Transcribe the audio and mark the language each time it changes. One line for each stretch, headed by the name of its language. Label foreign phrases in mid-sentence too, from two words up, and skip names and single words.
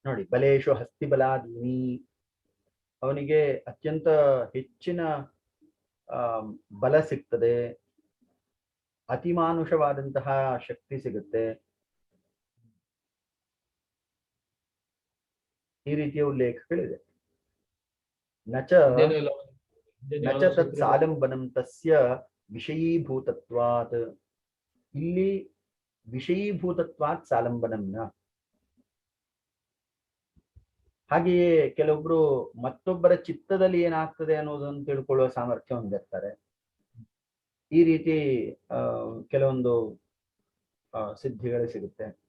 Kannada: ನೋಡಿ,
Sanskrit: ಬಲೇಶು ಹಸ್ತಿಬಲಾದೀನಿ,
Kannada: ಅವನಿಗೆ ಅತ್ಯಂತ ಹೆಚ್ಚಿನ ಬಲ ಸಿಗ್ತದೆ, ಅತಿಮಾನುಷವಾದಂತಹ ಶಕ್ತಿ ಸಿಗುತ್ತೆ, ಈ ರೀತಿಯ ಉಲ್ಲೇಖಗಳಿದೆ.
Sanskrit: ನಚ ನಚ ತತ್ ಸಾಲಂಬನಂ ತಸ್ಯ ವಿಷಯೀಭೂತತ್ವಾತ್, ಇಲ್ಲಿ ವಿಷಯೀಭೂತತ್ವಾತ್ ಸಾಲಂಬನಂನ.
Kannada: ಹಾಗೆಯೇ ಕೆಲವೊಬ್ರು ಮತ್ತೊಬ್ಬರ ಚಿತ್ತದಲ್ಲಿ ಏನಾಗ್ತದೆ ಅನ್ನೋದನ್ನು ತಿಳ್ಕೊಳ್ಳುವ ಸಾಮರ್ಥ್ಯ ಹೊಂದಿರ್ತಾರೆ. ಈ ರೀತಿ ಕೆಲವೊಂದು ಸಿದ್ಧಿಗಳು ಸಿಗುತ್ತೆ.